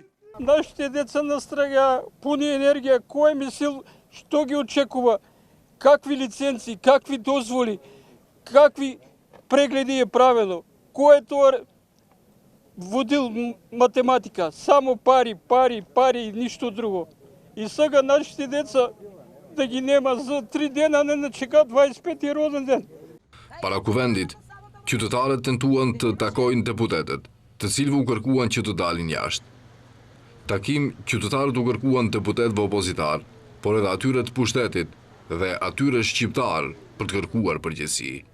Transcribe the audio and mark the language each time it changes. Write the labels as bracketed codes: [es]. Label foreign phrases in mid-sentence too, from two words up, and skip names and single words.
[mk] Нашите деца настрага пуни енергија, кој мислил, што ги очекува, какви лиценци, какви дозволи, какви прегледи е правено, кој е тоа водил математика, само пари, пари, пари и ништо друго. И сега нашите деца да ги нема за 3 дена, не начека 25-ти роден ден. [sq] Para kuvendit, qytetarët tentuan të takojnë deputetët, të cilëve u kërkuan që të dalin jashtë. Takim, qytetarët u kërkuan deputetëve opozitar, por edhe atyre të pushtetit dhe atyre shqiptar për të kërkuar përgjegjësi.